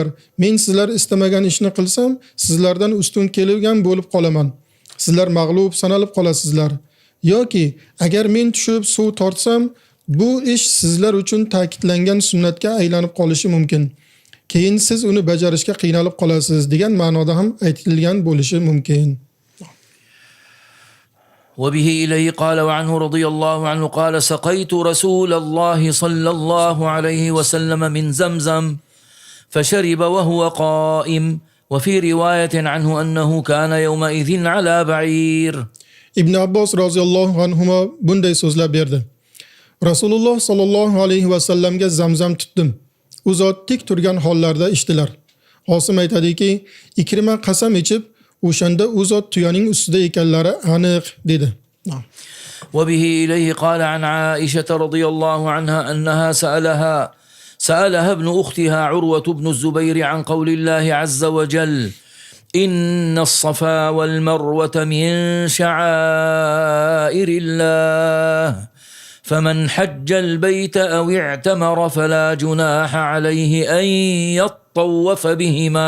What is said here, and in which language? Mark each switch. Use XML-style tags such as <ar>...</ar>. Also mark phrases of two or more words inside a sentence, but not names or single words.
<uz>Men sizlar istamagan ishni qilsam, sizlardan ustun kelgan bo'lib qolaman. Sizlar mag'lub sanalib qolasizlar. Yoki agar men tushib suv tortsam, bu ish sizlar uchun ta'kidlangan sunnatga aylanib qolishi mumkin. Keyin siz uni bajarishga qiynalib qolasiz degan ma'noda ham aytilgan bo'lishi mumkin.</uz> <ar>وبه إليه قال وعنه رضي الله عنه قال سقيت رسول الله صلى الله عليه وسلم من زمزم فشرب وهو قائم وفي رواية عنه أنه كان يومئذ على بعير.</ar> <uz>Ibn Abbos</uz> <ar>رضي الله عنهما</ar> <uz>bunday so'zlab berdi. Rasululloh</uz> <ar>صلى الله عليه وسلم</ar> <uz>Zamzam tutdim. U zot tik turgan hollarda ichdilar. Osim aytadiki, Ikrima qasam ichib o'shanda u zot tuyaning ustida ekanlari aniq dedi.</uz> <ar>وبه إليه قال عن عائشة رضي الله عنها أنها سألها ابن أختها عروة بن الزبير عن قول الله عز وجل إن الصفا والمروة من شعائر الله فمن حج البيت أو اعتمر فلا جناح عليه أن يطوف بهما.</ar>